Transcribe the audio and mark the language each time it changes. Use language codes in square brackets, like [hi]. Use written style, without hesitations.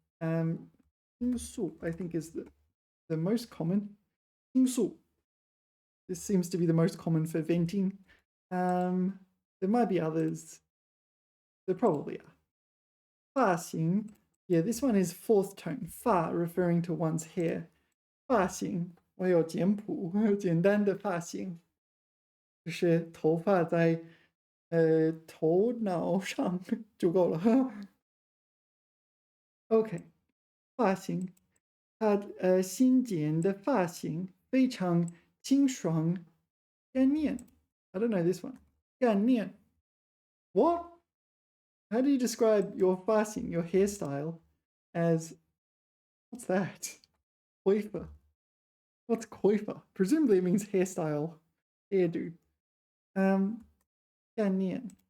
[en] 倾诉, I think, is the most common. [zh] 倾诉. [en] This seems to be the most common for venting. There might be others. There probably are. 发型. Yeah, this one is fourth tone. 发 referring to one's hair. [zh] 发型我有简朴简单的发型，就是头发在头脑上就够了。 OK， 发型，他新剪的发型非常清爽干练。 [en] I don't know this one. 干练。What? How do you describe your 发型, your hairstyle, as what's that? Coiffure. What's coiffure? Presumably it means hairstyle, hairdo. [zh] 概念.